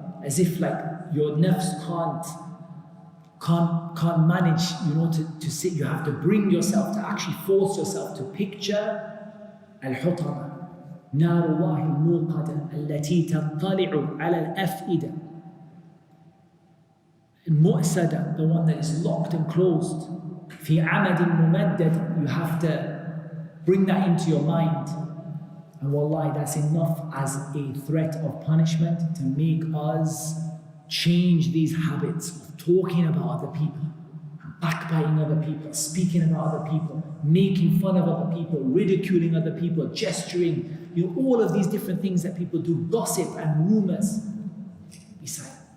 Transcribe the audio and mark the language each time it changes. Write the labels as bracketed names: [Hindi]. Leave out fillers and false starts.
[English] As if like your nafs can't manage, you know, to sit. You have to bring yourself to actually force yourself to picture al-hutama. [Arabic] نار الله الموقدة التي تطلع على الأفئدة. [English] المؤسدة, the one that is locked and closed. [Arabic] في عمد ممدد, [English] you have to bring that into your mind. And wallahi, that's enough as a threat of punishment to make us change these habits of talking about other people, backbiting other people, speaking about other people, making fun of other people, ridiculing other people, gesturing, you know, all of these different things that people do, gossip and rumors. Be silent.